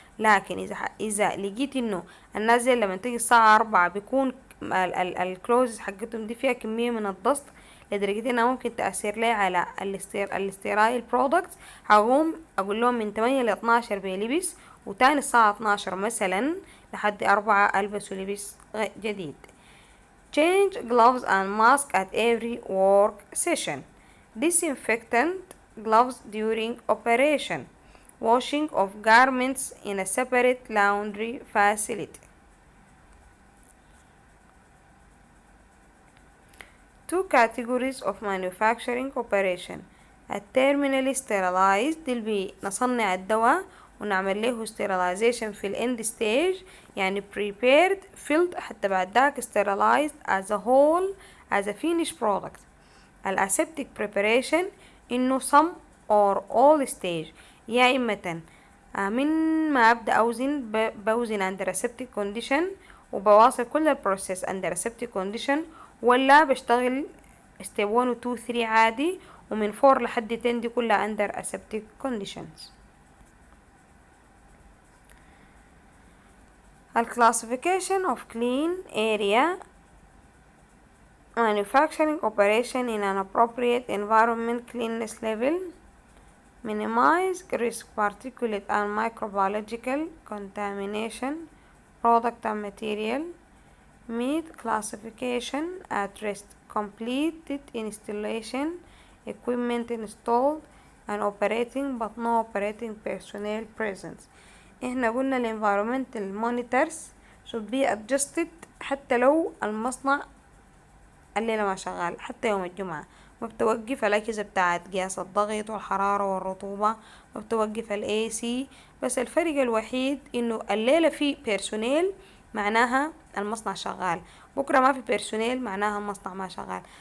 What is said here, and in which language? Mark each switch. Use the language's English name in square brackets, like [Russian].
[Arabic] لكن إذا لقيت إنه الناس زي لما تيجي الساعة 4 بيكون الكلوزز حقتهم دي فيها كمية من الضغط لدرجة إنها ممكن تأثر لي على الاستيرايل برودكت هقوم أقول لهم من 8 ل 12 بيلبس وتاني الساعة 12 مثلا لحد 4 ألبسوا لبس جديد. [English] change gloves and mask at every work session. disinfectant gloves during operation. washing of garments in a separate laundry facility. two categories of manufacturing operation. التيرمينالي sterilized [Arabic] اللي نصنع الدواء ونعمل له [English] sterilization في الاند stage يعني prepared filled [Arabic] حتى بعد ذاك [English] sterilized as a whole as a finished product. [Arabic] الاسeptic preparation انه [English] some or all stage [Arabic] يا إما من ما أبدأ أوزن بوزن [English] under aseptic condition [Arabic] وبواصل كل البروسيس under aseptic condition ولا بشتغل step 1 و 2 و 3 عادي ومن 4 لحد 10 دي كلها under aseptic conditions. [English] classification of clean area manufacturing operation in an appropriate environment cleanness level minimize risk particulate and microbiological contamination product and material meet classification at rest completed installation equipment installed and operating but no operating personnel present. [Arabic] احنا قلنا ال [English] environmental monitors should be adjusted [Arabic] حتى لو المصنع الليلة ما شغال، حتى يوم الجمعة ما بتوقف الأجهزة بتاعت قياس الضغط والحرارة والرطوبة، ما بتوقف الاي سي. بس الفرق الوحيد انه الليلة في بيرسونيل معناها المصنع شغال، بكرة ما في بيرسونيل معناها المصنع ما شغال.